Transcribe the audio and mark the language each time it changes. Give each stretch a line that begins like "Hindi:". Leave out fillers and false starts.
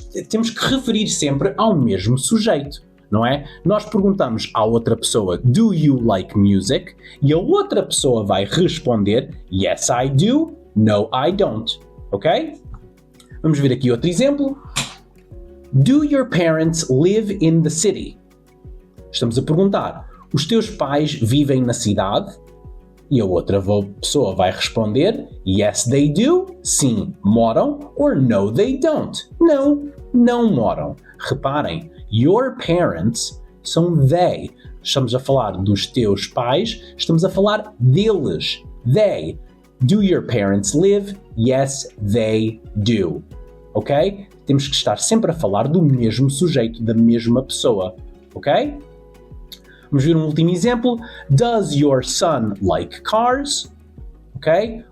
Portuguese: Temos que referir sempre ao mesmo sujeito. Não é? Nós perguntamos à outra pessoa,
English: do you like music?
Portuguese: E a outra pessoa vai responder,
English: yes I do, no I don't.
Portuguese: Ok? Vamos ver aqui outro exemplo.
English: Do your parents live in the city?
Portuguese: Estamos a perguntar, os teus pais vivem na cidade? E a outra pessoa vai responder,
English: yes they do,
Portuguese: sim, moram,
English: or no they don't,
Portuguese: não, não moram. Reparem, your parents são they. Estamos a falar dos teus pais, estamos a falar deles. They.
English: Do your parents live? Yes, they do.
Portuguese: Ok? Temos que estar sempre a falar do mesmo sujeito, da mesma pessoa. Ok? Vamos ver um último exemplo.
English: Does your son like cars?
Portuguese: Ok?